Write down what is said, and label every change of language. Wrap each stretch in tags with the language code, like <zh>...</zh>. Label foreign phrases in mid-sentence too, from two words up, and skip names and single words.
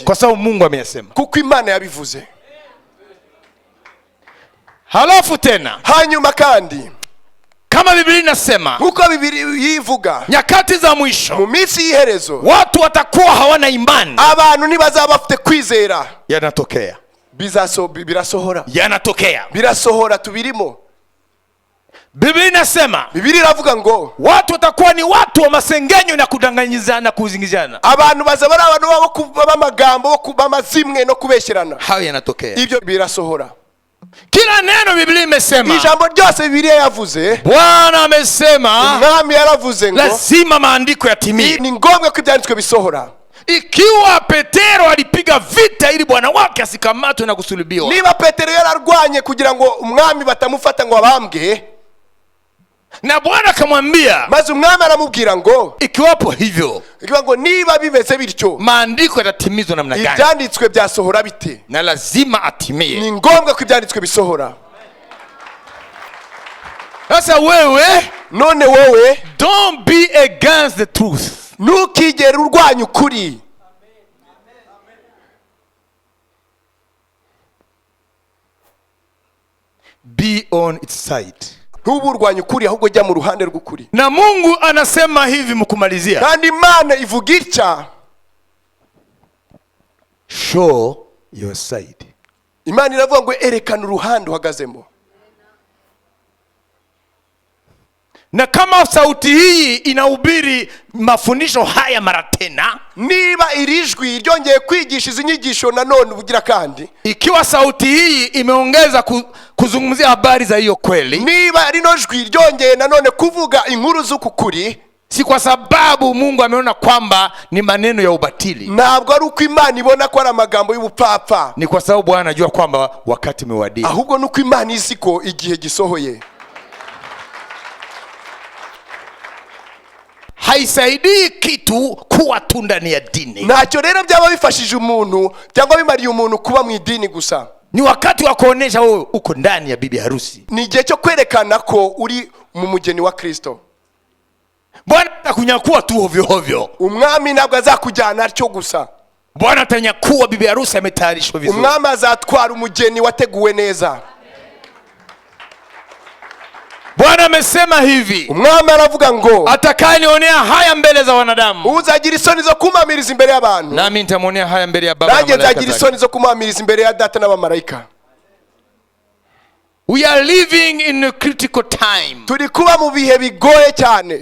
<sw>kwa sababu Mungu ameyasema.</sw> <rw>kuko Imana yabivuze.</rw> <sw>Halafu tena</sw> <rw>Hanyuma kandi</rw> <sw>kama Biblia inasema,</sw> <rw>nkuko Biblia yivuga,</rw> <sw>nyakati za mwisho</sw> <rw>mu minsi y'iherezo</rw> <sw>watu watakuwa hawana imani,</sw> <rw>abantu ntibazaba bafite kwizera.</rw> <sw>yanatokea,</sw> <rw>Birasohora,</rw> <sw>yanatokea.</sw> <rw>tubirimo.</rw> <sw>Biblia inasema</sw> <rw>Biblia iravuga ngo</rw> <sw>watu watakuwa ni watu wa masengenyo na kudanganyizana na kuzingizana,</sw> <rw>abantu bazaba ari abantu b'amagambo, b'amazimwe no kubesherana,</rw> <sw>hayo yanatokea.</sw> <rw>ibyo birasohora.</rw> <sw>Kila neno Biblia imesema,</sw> <rw>Ijambo ryose Biblia yavuze,</rw> <sw>Bwana amesema,</sw> <rw>Umwami yaravuze ngo</rw> <sw>lazima maandiko yatimie.</sw> <rw>ni ngombwa ko ibyanditswe bisohora.</rw> <sw>Ikiwa Petero alipiga vita ili bwana wake asikamatwe na kusulubiwa,</sw> <rw>Niba Petero yararwanye kugira ngo umwami batamufata ngo abambwe,</rw> <sw>na Bwana akamwambia,</sw> <rw>maze umwami aramubwira ngo</rw> <sw>ikiwapo hivyo</sw> <rw>ikiwa ngo niba bimeze bityo</rw> <sw>maandiko yatatimizwa namna gani?</sw> <rw>ibyanditswe byasohora bite?</rw> <sw>Na lazima atimie.</sw> <rw>Ni ngombwa ko ibyanditswe bisohora.</rw> <sw>Sasa wewe,</sw> <rw>None wowe</rw> <en>don't be against the truth.</en> <rw>ntukigere urwanya ukuri.</rw> <en>Be on its side.</en> <rw>Ntuburwanya ukuri, ahubwo jya mu ruhande rw'ukuri.</rw> <sw>Na Mungu anasema hivi mkumalizia,</sw> <rw>Kandi Imana ivuga itya,</rw> <en>show your side.</en> <rw>Imana iravuga ngo erekana uruhande uhagazemo.</rw> <sw>Na kama sauti hii inahubiri mafundisho haya mara tena,</sw> <rw>Niba iri jwi ryongeye kwigisha izi nyigisho nanone ubugira kandi,</rw> <sw>ikiwa sauti hii imeongeza kuzungumzia habari za hiyo kweli,</sw> <rw>niba rino jwi ryongeye nanone kuvuga inkuru z'uku kuri,</rw> <sw>si kwa sababu Mungu ameona kwamba ni maneno ya ubatili,</sw> <rw>ntabwo ari uko Imana ibona ko ari amagambo y'ubupfapfa,</rw> <sw>ni kwa sababu Bwana anajua kwamba wakati umewadia.</sw> <rw>ahubwo nuko Imana izi ko igihe gisohoye.</rw> <sw>Haisaidii kitu kuwa tu ndani ya dini.</sw> <rw>Ntacyo rero byaba bifashije umuntu cyangwa bimariye umuntu kuba mu idini gusa.</rw> <sw>Ni wakati wa kuonesha wewe uko ndani ya bibi harusi.</sw> <rw>Ni igihe cyo kwerekana ko uri mu mugeni wa Kristo.</rw> <sw>Bwana atakunyakuwa tu hovyo hovyo.</sw> <rw>Umwami ntabwo azakujyana atyo gusa.</rw> <sw>Bwana atanyakuwa bibi harusi ametayarishwa vizuri.</sw> <rw>Umwami azatwara umugeni wateguwe neza.</rw> <sw>Bwana amesema hivi,</sw> <rw>Umwami aravuga ngo</rw> <sw>atakayenionea haya mbele za wanadamu,</sw> <rw>uzagira isoni zo kumamiriza imbere y'abantu,</rw> <sw>nami nitamwonea haya mbele ya Baba na</sw> <rw>nanjye</rw> <sw>malaika</sw> <rw>nzagira</rw> <sw>zake.</sw> <rw>isoni zo kumamiriza imbere ya Data n'abamarayika.</rw> <en>We are living in a critical time.</en> <rw>Turi kuba mu bihe bigoye cyane.</rw>